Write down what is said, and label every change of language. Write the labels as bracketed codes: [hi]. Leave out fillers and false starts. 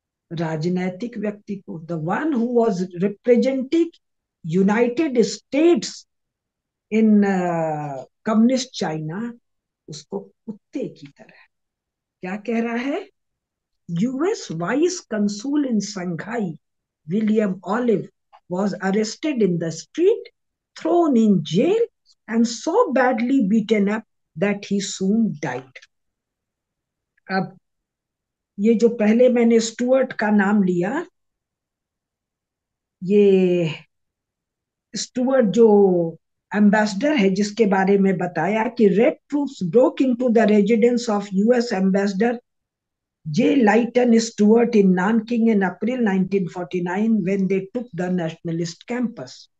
[hi] राजनैतिक व्यक्ति को, [en] the one who was representing United States in communist China, [hi] उसको कुत्ते की तरह क्या कह रहा है? [en] US vice consul in Shanghai William Olive was arrested in the street, thrown in jail, and so badly beaten up that he soon died. [hi] अब ये जो पहले मैंने स्टुअर्ट का नाम लिया, ये स्टुअर्ट जो एम्बेसडर है, जिसके बारे में बताया कि [en] Red troops broke into the residence of US ambassador J Leighton Stuart in Nanking in April 1949 when they took the nationalist campus.